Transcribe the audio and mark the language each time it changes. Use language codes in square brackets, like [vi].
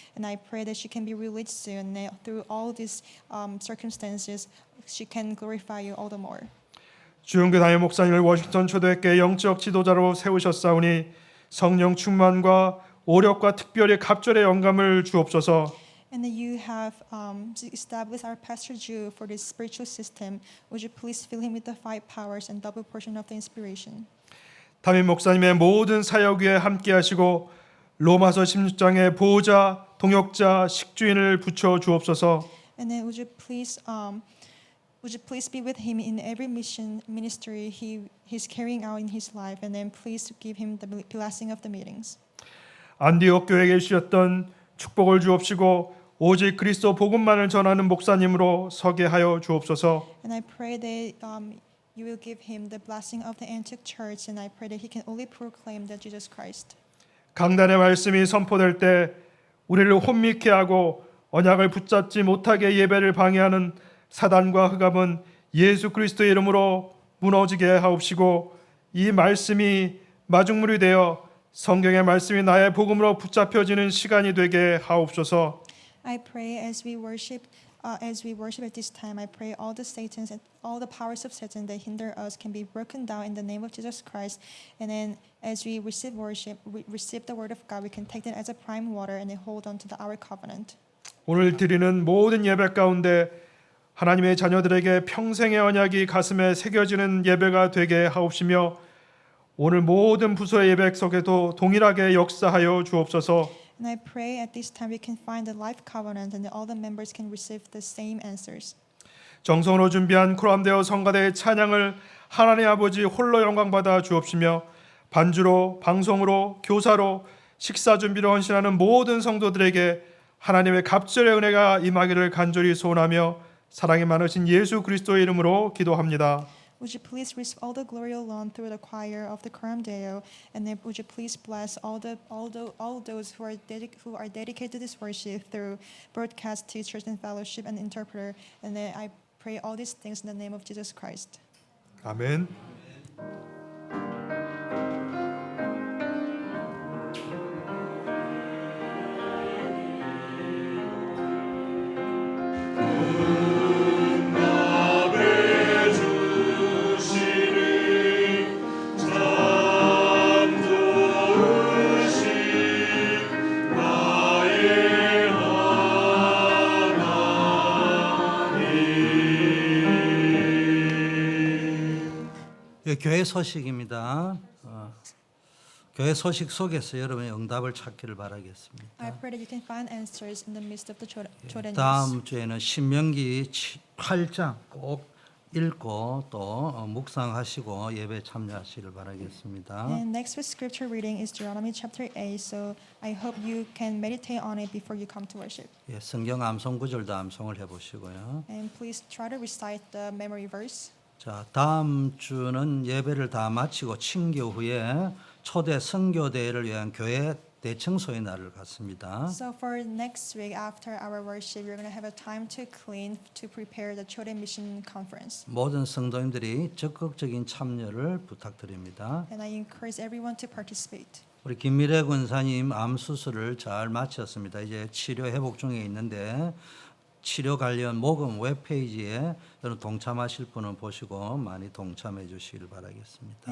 [en] And I pray that she can be released soon. And through all these circumstances, she can glorify you all the more. [ko] 주영교 담임 목사님을 워싱턴 초대교회 영적 지도자로 세우셨사오니 성령 충만과 오력과 특별히 갑절의 영감을 주옵소서. [en] And that you have established our Pastor Jew for this spiritual system. Would you please fill him with the five powers and double portion of the inspiration? [ko] 담임 목사님의 모든 사역 위에 함께하시고 로마서 16장의 보호자, 동역자, 식주인을 붙여 주옵소서. [en] And then would you please be with him in every ministry he's carrying out in his life, and then please give him the blessing of the meetings. [ko] 안디옥 교회에 계셨던 축복을 주옵시고 오직 그리스도 복음만을 전하는 목사님으로 서게 하여 주옵소서. [en] And I pray that you will give him the blessing of the Antioch Church, and I pray that he can only proclaim that Jesus Christ. [ko] 강단의 말씀이 선포될 때 우리를 혼미케 하고 언약을 붙잡지 못하게 예배를 방해하는 사단과 흑암은 예수 그리스도의 이름으로 무너지게 하옵시고 이 말씀이 마중물이 되어 성경의 말씀이 나의 복음으로 붙잡혀지는 시간이 되게 하옵소서. [en] I pray as we worship at this time, I pray all the Satans and all the powers of Satan that hinder us can be broken down in the name of Jesus Christ. And then as we receive worship, we receive the word of God, we can take that as a prime water and then hold on to our covenant. [ko] 오늘 드리는 모든 예배 가운데 하나님의 자녀들에게 평생의 언약이 가슴에 새겨지는 예배가 되게 하옵시며 오늘 모든 부서의 예배 속에도 동일하게 역사하여 주옵소서. [en] And I pray at this time we can find the life covenant and that all the members can receive the same answers. [ko] 정성으로 준비한 코람데오 성가대의 찬양을 하나님 아버지 홀로 영광받아 주옵시며 반주로, 방송으로, 교사로, 식사 준비로 헌신하는 모든 성도들에게 하나님의 갑절의 은혜가 임하기를 간절히 소원하며 사랑이 많으신 예수 그리스도의 이름으로 기도합니다. [en] Would you please receive all the glory alone through the choir of the Coram Deo, and then would you please bless all those who are dedicated to this worship through broadcast, teachers, and fellowship and interpreter, and then I pray all these things in the name of Jesus Christ. [ko] 아멘. 교회 소식입니다. 교회 소식 속에서 여러분의 응답을 찾기를 바라겠습니다. [en] I pray that you can find answers in the midst of the Choden [ko] 다음 [en] news. [ko] 주에는 신명기 8장 꼭 읽고 또 묵상하시고 예배 참여하시길 바라겠습니다. [en] And next week's scripture reading is Deuteronomy chapter 8, so I hope you can meditate on it before you come to worship. [ko] 예, 성경 암송 구절도 암송을 해보시고요. [en] And please try to recite the memory verse. [ko] 자, 다음 주는 예배를 다 마치고 친교 후에 초대 선교 대회를 위한 교회 대청소의 날을 갖습니다. [en] So for next week after our worship, we're going to have a time to clean to prepare the Choden Mission Conference. [ko] 모든 성도님들이 적극적인 참여를 부탁드립니다. [en] And I encourage everyone to participate. [ko] 우리 김미래 권사님 암 수술을 잘 마쳤습니다. 이제 치료 회복 중에 있는데 치료 관련 모금 웹페이지에 여러분 동참하실 분은 보시고 많이 동참해 주시길 바라겠습니다.